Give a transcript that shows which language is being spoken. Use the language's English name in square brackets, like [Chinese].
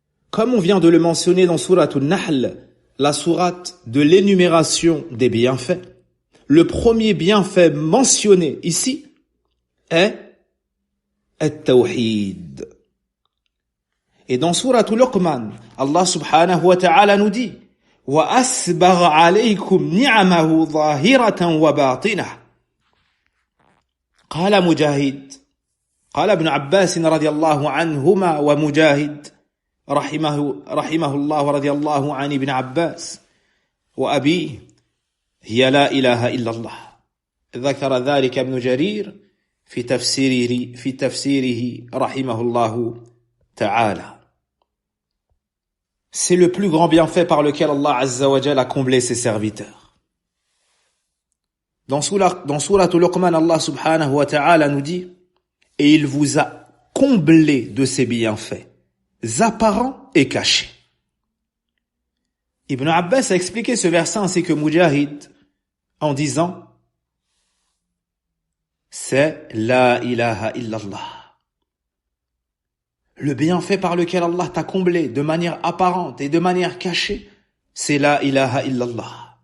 [French] Comme on vient de le mentionner dans Sourate An-Nahl, la sourate de l'énumération des bienfaits, le premier bienfait mentionné ici est At-Tawhid. Et dans Sourate Luqman, Allah subhanahu wa ta'ala nous dit [Arabic] وَأَسْبَغَ عَلَيْكُمْ نِعَمَهُ ظَاهِرَةً وَبَاطِنَةً. قال مجاهد قال ابن عباس رضي الله عنهما ومجاهد رحمه الله ورضي الله عن ابن عباس وأبيه هي لا إله إلا الله. ذكر ذلك ابن جرير في تفسيره رحمه الله تعالى. [French] C'est le plus grand bienfait par lequel Allah Azza wa Jalla a comblé ses serviteurs. Dans Sourate Luqman, Allah subhanahu wa ta'ala nous dit « Et il vous a comblé de ses bienfaits, apparents et cachés. » Ibn Abbas a expliqué ce verset ainsi que Mujahid en disant « C'est la ilaha illallah. » Le bienfait par lequel Allah t'a comblé de manière apparente et de manière cachée, c'est la ilaha illallah.